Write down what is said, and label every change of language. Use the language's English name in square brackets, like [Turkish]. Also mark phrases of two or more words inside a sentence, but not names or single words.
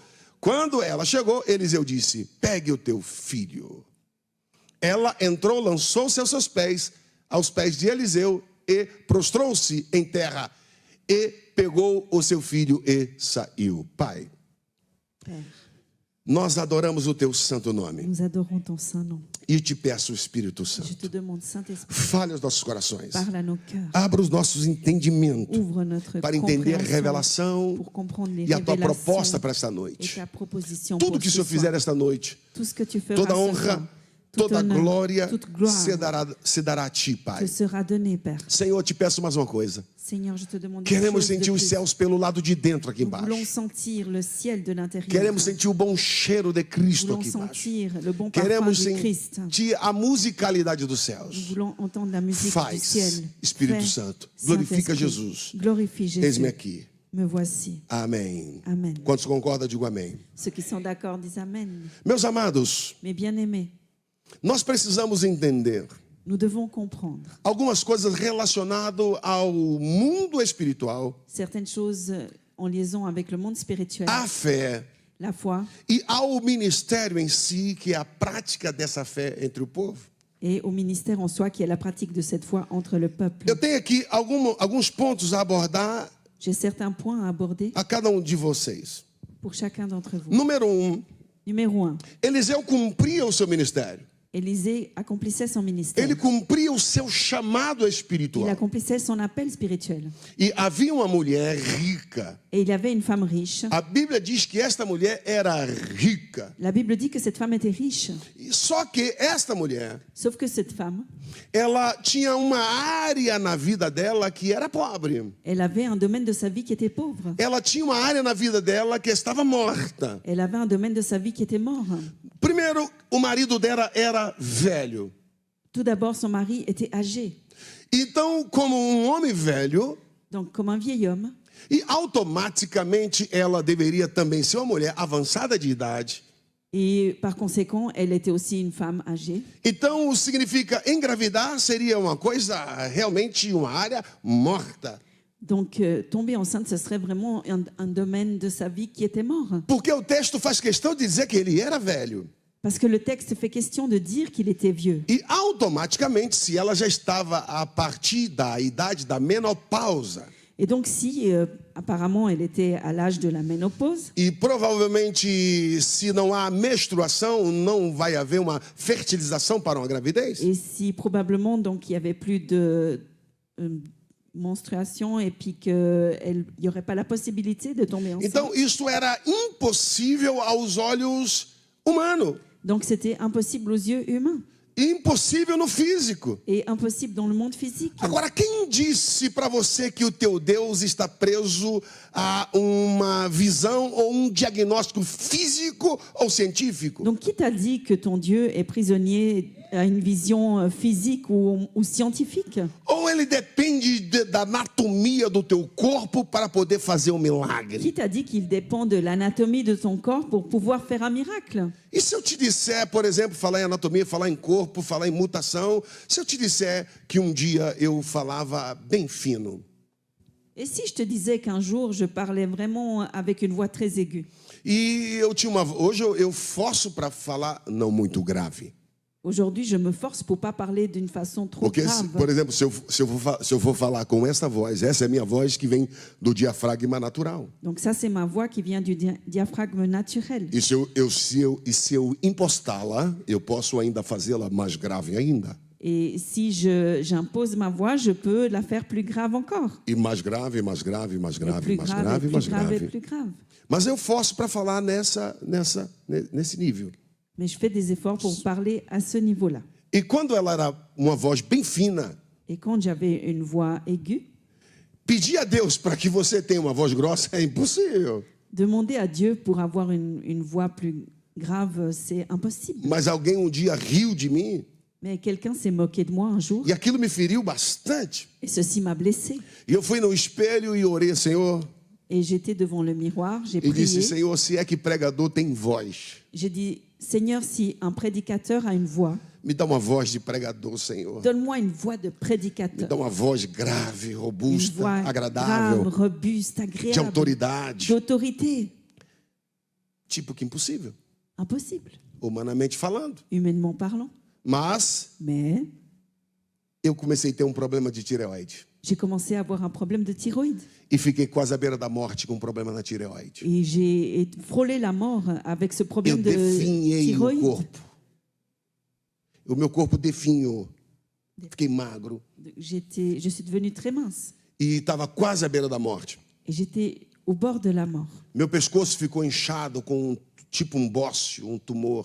[Portuguese] Quando ela chegou, Eliseu disse: pegue o teu filho. Ela entrou, lançou-se aos pés de Eliseu e prostrou-se em terra e pegou o seu filho e saiu. Pai, nós adoramos o teu santo nome. [French] Nous adorons ton saint nom. [Portuguese] E te peço, Espírito [French] Je te [Portuguese] Santo, [French] demande, Saint-Esprit, [Portuguese] fale aos nossos corações. [French] parle à nos cœurs. [Portuguese] Abra os nossos entendimentos [French] Ouvre notre [Portuguese] para entender a [French] compréhension [Portuguese] revelação [French] pour comprendre les [Portuguese] e a tua [French] révélations [Portuguese] proposta para esta [French] et [Portuguese] noite. [French] ta proposition [Portuguese] Tudo [French] pour [Portuguese] que o [French] ce [Portuguese] Senhor [French] soir. [Portuguese] fizer esta noite, [French] Tout ce que tu feras [Portuguese] toda [French] ce [Portuguese] honra, [French] soir, tout [Portuguese] toda [French] honneur, [Portuguese] glória [French] toute gloire [Portuguese] se dará a ti, Pai. [French] te sera donnée, Père. [Portuguese] Senhor, eu te peço mais uma coisa. [French] Seigneur, je te demande une [Portuguese] Queremos [French] chose de [Portuguese] sentir os [French] plus. [Portuguese] céus pelo lado de dentro aqui [French] Nous voulons [Portuguese] embaixo. [French] sentir le ciel de l'intérieur. [Portuguese] Queremos sentir o bom cheiro de [French] Nous [Portuguese] Cristo [French] voulons [Portuguese] aqui embaixo. [French] sentir le bon parfum [Portuguese] Queremos [French] du Christ. [Portuguese] sentir a musicalidade dos [French] Nous [Portuguese] céus. [French] voulons entendre la musique du [Portuguese] Faz, [French] ciel. [Portuguese] Espírito [French] Fais, [Portuguese] Santo. Glorifica [French] Saint-Esprit. [Portuguese] Jesus. [French] Glorifie Jésus. [Portuguese] Eis-me aqui. [French] Me voici. [Portuguese] Amém. [French] Amen. [Portuguese] Quantos concordam, digo amém. [French] Ceux qui sont d'accord disent Amen. [Portuguese] Meus amados, [French] Mes bien-aimés, [Portuguese] nós precisamos entender [French] nous devons comprendre [Portuguese] algumas coisas relacionadas ao mundo espiritual, [French] certaines choses en liaison avec le monde spirituel, [Portuguese] à fé [French] la foi [Portuguese] e ao ministério em si, que é a prática dessa fé entre o povo. [French] et au ministère en soi qui est la pratique de cette foi entre le peuple. [Portuguese] Eu tenho aqui alguns pontos a abordar [French] J'ai certains points à aborder [Portuguese] a cada um de vocês. [French] pour chacun d'entre vous. [Portuguese] Número 1, [French] Numéro 1, [Portuguese] Eliseu cumpria o seu ministério. [French] Élisée accomplissait son ministère. [Portuguese] Ele cumpria o seu chamado [French] Il [Portuguese] espiritual. [French] accomplissait son appel spirituel. [Portuguese] E havia uma mulher rica. [French] Et il y avait une femme riche. [Portuguese] A Bíblia diz que esta mulher era rica. [French] La Bible dit que cette femme était riche. [Portuguese] Só que esta mulher, [French] Sauf que cette femme, [Portuguese] ela tinha uma área na vida dela que era pobre. [French] elle avait un domaine de sa vie qui était pauvre. [Portuguese] Ela tinha uma área na vida dela que estava morta. [French] Elle avait un domaine de sa vie qui était mort. [Portuguese] Primeiro, o marido dela era velho. [French] Tout d'abord, son mari était âgé. [Portuguese] Então, como um homem velho, [French] Donc, comme un vieil homme, [Portuguese] e automaticamente ela deveria também ser uma mulher avançada de idade. [French] et par conséquent, elle était aussi une femme âgée. [Portuguese] Então, significa engravidar seria uma coisa realmente uma área morta. [French] Donc, tomber enceinte, ce serait vraiment un domaine de sa vie qui était mort. [Portuguese] Porque o texto faz questão de dizer que ele era velho. [French] Parce que le texte fait question de dire qu'il était vieux. [Portuguese] E automaticamente, se ela já estava a partir da idade da menopausa, [French] Et donc, si apparemment elle était à l'âge de la ménopause, [Portuguese] e provavelmente, se não há menstruação, não vai haver uma fertilização para uma gravidez. [French] et si probablement donc il y avait plus de menstruation et puis qu'il n'y aurait pas la possibilité de tomber enceinte. [Portuguese] Então, isso era impossível aos olhos humanos. [French] Donc c'était impossible aux yeux humains [Portuguese] E impossível no físico. [French] et impossible dans le monde physique. [Portuguese] Agora, quem disse para você que o teu Deus está preso a uma visão ou um diagnóstico físico ou científico? [French] Donc qui t'a dit que ton Dieu est prisonnier à une vision physique ou scientifique? [Portuguese] Ou ele depende da anatomia do teu corpo para poder fazer um milagre? [French] Qui t'a dit qu'il dépend de l'anatomie de ton corps pour pouvoir faire un miracle? [Portuguese] E se eu te disser, por exemplo, falar em anatomia, falar em corpo, falar em mutação, se eu te disser que um dia eu falava bem fino, [French] Et si je te disais qu'un jour je parlais vraiment avec une voix très aiguë? [Portuguese] e eu tinha hoje eu forço para falar não muito grave. [French] Aujourd'hui, je me force pour pas parler d'une façon trop [Portuguese] Porque, [French] grave. [Portuguese] por exemplo, se eu for falar com essa é a minha voz que vem do diafragma natural. [French] Donc ça, c'est ma voix qui vient du diaphragme naturel. [Portuguese] E se eu impostá-la, eu posso ainda fazê-la mais grave ainda. [French] Et si j'impose ma voix, je peux la faire plus grave encore. [Portuguese] E mais grave, mais grave, mais [French] Et [Portuguese] grave, [French] plus [Portuguese] mais [French] grave, [Portuguese] grave, [French] et plus [Portuguese] mais [French] grave, et [Portuguese] grave. [French] plus grave. [Portuguese] Mas eu forço para falar nesse nível. [French] Mais je fais des efforts pour parler à ce niveau-là. [Portuguese] E quando ela era uma voz bem fina, [French] Et quand j'avais une voix aiguë, [Portuguese] pedir a Deus para que você tenha uma voz grossa é impossível. [French] demander à Dieu pour avoir une voix plus grave, c'est impossible. [Portuguese] Mas alguém um dia riu de mim [French] Mais quelqu'un s'est moqué de moi un jour [Portuguese] e aquilo me feriu bastante. [French] et ceci m'a blessé. [Portuguese] E eu fui no espelho e orei, Senhor, [French] Et j'étais devant le miroir, j'ai [Portuguese] e disse, [French] prié. [Portuguese] Senhor, se é que pregador tem voz, [French] J'ai dit, Seigneur, si un prédicateur a une voix, [Portuguese] me dá uma voz de pregador, Senhor. [French] donne-moi une voix de [Portuguese] Me [French] prédicateur. [Portuguese] dá uma voz grave, [French] Une [Portuguese] robusta, [French] voix grave, [Portuguese] agradável, [French] robuste, [Portuguese] de [French] agréable, [Portuguese] autoridade. [French] d'autorité. [Portuguese] Tipo que impossível, [French] Impossible, [Portuguese] humanamente falando. [French] humainement parlant. [Portuguese] Mas [French] Mais [Portuguese] eu comecei a ter um problema de tireoide. [French] j'ai commencé à avoir un problème de thyroïde. [Portuguese] E fiquei quase à beira da morte com um problema na tireoide. [French] Et j'ai frôlé la mort avec ce [Portuguese] Eu [French] problème de [Portuguese] definhei o [French] thyroïde. [Portuguese] corpo. O meu corpo definhou. Fiquei magro. [French] Je suis devenue très mince. [Portuguese] E estava quase à beira da morte. [French] Et j'étais au bord de la mort. [Portuguese] Meu pescoço ficou inchado com tipo um bócio, um tumor.